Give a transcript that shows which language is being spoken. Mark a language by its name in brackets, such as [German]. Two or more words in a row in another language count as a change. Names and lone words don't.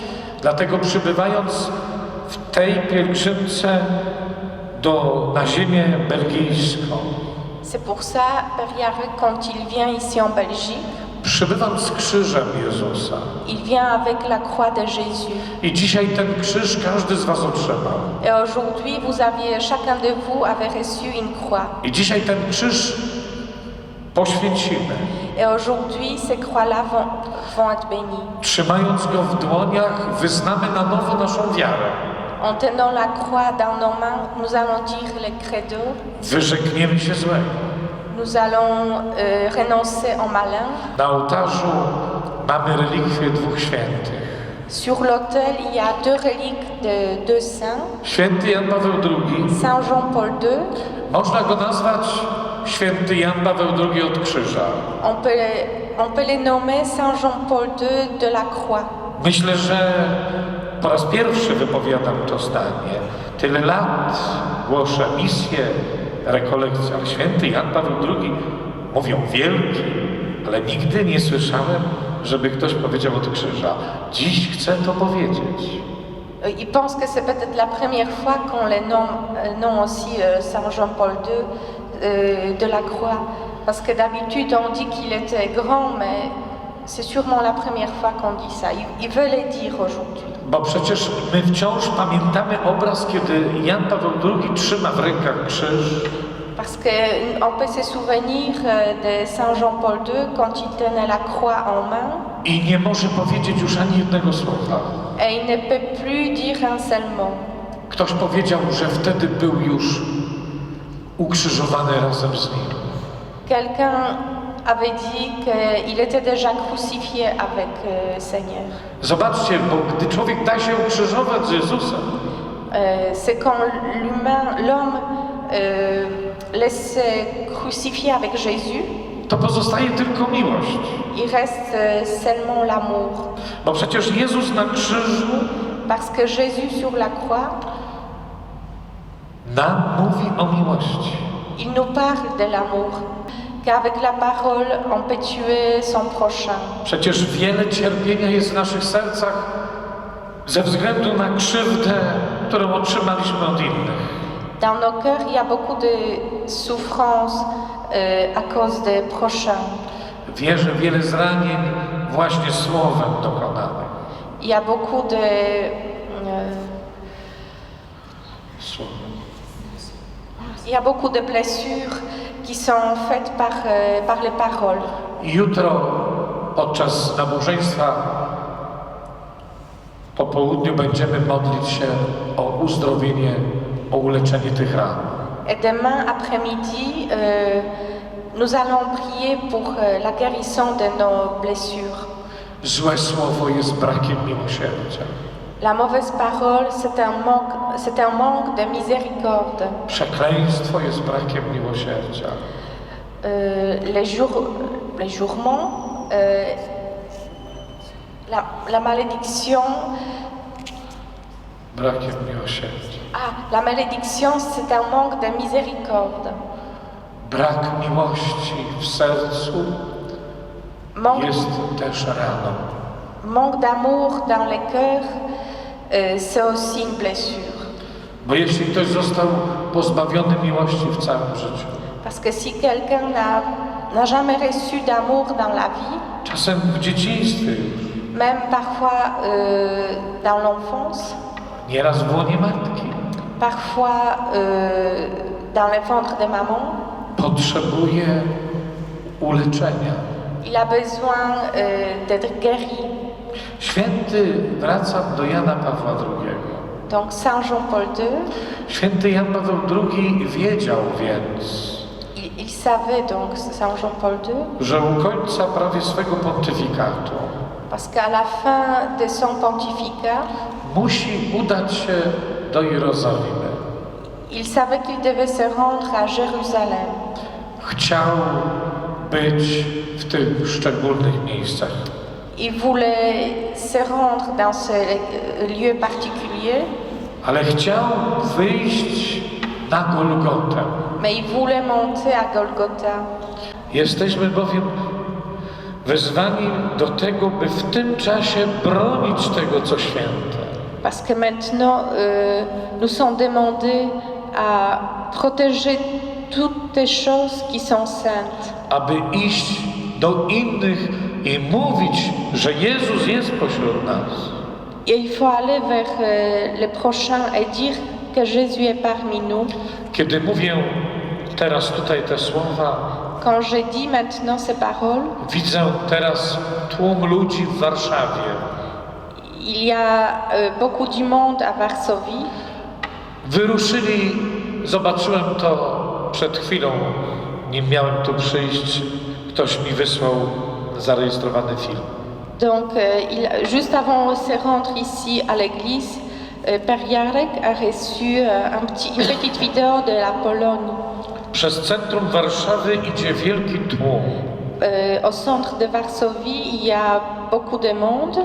[Polish] Dlatego przybywając w tej pielgrzymce na ziemię belgijską, [French] c'est pour ça, Père Yarek, quand il vient ici en Belgique, [Polish] przybywam z krzyżem Jezusa. [French] il vient avec la croix de Jésus. [Polish] I dzisiaj ten krzyż każdy z was otrzymał. [French] Et aujourd'hui, chacun de vous avait reçu une croix. [Polish] I dzisiaj ten krzyż poświęcimy. [French] Et aujourd'hui, ces croix-là vont être bénies. [Polish] Trzymając go w dłoniach, wyznamy na nowo naszą wiarę. [French] En tenant la croix dans nos mains, nous allons dire le credo. [Polish] Wyrzekniemy się złego. [French] Nous allons renoncer au malin. [Polish] Na ołtarzu mamy relikwie dwóch świętych. [French] Sur l'autel, il y a deux reliques de deux saints. [Polish] Święty Jan Paweł II. [French] Saint Jean-Paul II. [Polish] Można go nazwać święty Jan Paweł II od krzyża. [French] On peut les nommer Saint Jean-Paul II de la croix. [Polish] Myślę, że po raz pierwszy wypowiadam to zdanie. Tyle lat głoszę misję, rekolekcję, ale święty Jan Paweł II mówią wielki, ale nigdy nie słyszałem, żeby ktoś powiedział od krzyża. Dziś chcę to powiedzieć. [French] Ils pensent que c'est peut-être la première fois qu'on les nomme aussi Saint Jean-Paul II de la croix. Parce que d'habitude on dit qu'il était grand, mais c'est sûrement la première fois qu'on dit ça. Il veut le dire aujourd'hui. [Polish] Bo przecież my wciąż pamiętamy obraz, kiedy Jan Paweł II trzyma w rękach krzyż. [French] Parce qu'on peut se souvenir de Saint Jean-Paul II quand il tenait la croix en main. [Polish] I nie może powiedzieć już ani jednego słowa. [French] Et il ne peut plus dire un seul mot. [Polish] Ktoś powiedział, że wtedy był już ukrzyżowany razem z nim. [French] Quelqu'un avait dit qu'il était déjà crucifié avec Seigneur. [Polish] Zobaczcie, bo gdy człowiek da się ukrzyżować z Jezusem, [French] C'est quand l'homme laisse se crucifier avec Jésus, [Polish] to pozostaje tylko miłość. [French] il reste seulement l'amour. [Polish] Bo przecież Jezus na krzyżu [French] Parce que Jésus sur la croix, [Polish] nam mówi o miłości. [French] il nous parle de l'amour. Qu'avec la parole, on peut tuer son prochain. [Polish] Przecież wiele cierpienia jest w naszych sercach ze względu na krzywdę, którą otrzymaliśmy od innych. [French] Dans nos cœurs, il y a beaucoup de souffrance à cause des prochains. [Polish] Wierzę, wiele zranień właśnie słowem dokonanych. [French] Il y a beaucoup de... [Polish] Słowem. [French] il y a beaucoup de blessures qui sont faites par les paroles. [Polish] Jutro podczas nabożeństwa po południu będziemy modlić się o uzdrowienie, o uleczenie tych ran. [French] Et demain après-midi, nous allons prier pour la guérison de nos blessures. [Polish] Złe słowo jest brakiem miłosierdzia. [French] La mauvaise parole, c'est un manque de miséricorde. [Polish] Przekleństwo jest brakiem miłosierdzia. [French] Les jurements, la malédiction. [Polish] Brakiem miłosierdzia. [French] La malédiction, c'est un manque de miséricorde. [Polish] Brak miłości w sercu jest też raną. [French] Manque d'amour dans les cœurs, c'est aussi une blessure. [Polish] Bo jeśli ktoś został pozbawiony miłości w całym życiu, [French] Parce que si quelqu'un n'a jamais reçu d'amour dans la vie, [Polish] czasem w dzieciństwie już, [French] même parfois dans l'enfance, [Polish] nieraz w łonie matki, [French] parfois dans le ventre de maman, [Polish] potrzebuje uleczenia. [French] il a besoin d'être guéri. [Polish] Święty, wracam do Jana Pawła II. [French] Donc Saint Jean-Paul II, [Polish] Święty Jan Paweł II wiedział więc, [French] il savait donc Saint Jean-Paul II, [Polish] że u końca prawie swego pontyfikatu [French] parce qu'à la fin de son pontificat, [Polish] musi udać się do Jerozolimy. [French] il savait qu'il devait se rendre à Jérusalem. [Polish] Chciał być w tych szczególnych miejscach. [French] Il voulait se rendre dans ce lieu particulier, [Polish] Ale chciał wyjść na Golgotę. [French] mais il voulait monter à Golgotha. [Polish] Jesteśmy bowiem wezwani do tego, by w tym czasie bronić tego, co święte. [French] Parce que maintenant, nous sommes demandés à protéger toutes les choses qui sont saintes. [Polish] Aby iść do innych i mówić, że Jezus jest pośród nas. [French] Et il faut aller vers le prochain et dire que Jésus est parmi nous. [Polish] Kiedy mówię teraz tutaj te słowa, [French] Quand je dis maintenant ces paroles, [Polish] widzę teraz tłum ludzi w Warszawie. [French] il y a beaucoup du monde à Varsovie. [Polish] Wyruszyli, zobaczyłem to przed chwilą, nim miałem tu przyjść, ktoś mi wysłał zarejestrowany film. [French] Donc, juste avant de se rendre ici à l'église, Père Jarek a reçu une petite vidéo de la Pologne. [Polish] Przez centrum Warszawy idzie wielki tłum. [French] Au centre de Varsovie, il y a beaucoup de monde,